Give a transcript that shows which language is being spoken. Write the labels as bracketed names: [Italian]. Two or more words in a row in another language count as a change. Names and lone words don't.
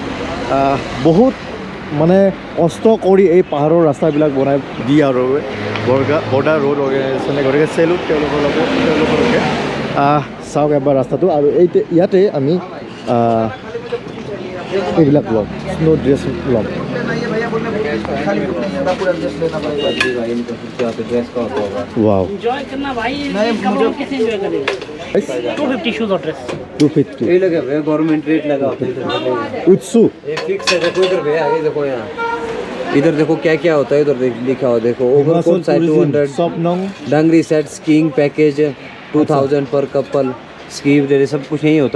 [Assamese] বহুত মানে কষ্ট কৰি এই পাহাৰৰ ৰাস্তাবিলাক বনায় BROয়ে, বৰ্ডাৰ ৰোড অৰ্গেনাইজেশ্যনে। গতিকে চেলুট তেওঁলোকলৈকে। চাওক এবাৰ ৰাস্তাটো। আৰু ইয়াতে আমি এইবিলাক ল'ম, [English] snow dress [Assamese] ল'ম। वाओ, [Hindi] 250 शूज और ड्रेस 250 ये लगे भैया, [English] government rate [Hindi] लगा होता है इधर। उत्सु ये फिक्स है, देखो इधर भैया, ये देखो यहाँ, इधर देखो क्या क्या होता है, इधर लिखा हुआ देखो, [English] overcoat side [Hindi] 200, [English] dungaree set skiing package [Hindi] 2000 [English] per couple, [Hindi] स्की वगैरह सब कुछ नहीं होता।